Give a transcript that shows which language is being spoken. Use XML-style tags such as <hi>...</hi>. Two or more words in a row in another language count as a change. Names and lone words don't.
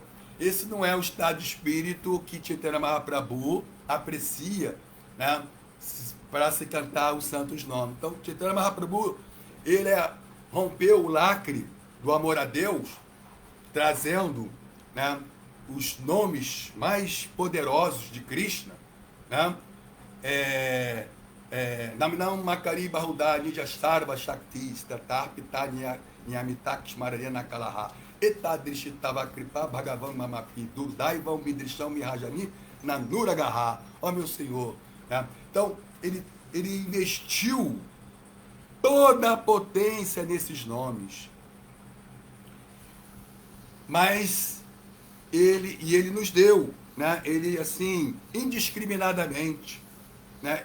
<pt>Esse não é o estado de espírito que Chaitanya Mahaprabhu aprecia, né, para se cantar os santos nomes. Então, Chaitanya Mahaprabhu, ele rompeu o lacre do amor a Deus, trazendo, né, os nomes mais poderosos de Krishna, né?</pt> <sa>नामिनाम् मकारि बहुधा निद्य सर्व शक्ति स्तातर् पित न्यमितक् स्मररेण कलह एतादृशितव कृपा भगवन् ममपि दुर्दैवम् मिदृशम् मिहजनि ननुरागः.</sa> <pt>Ó meu Senhor, né? Então ele investiu toda a potência nesses nomes, mas ele nos deu, né? Ele assim indiscriminadamente, né?</pt>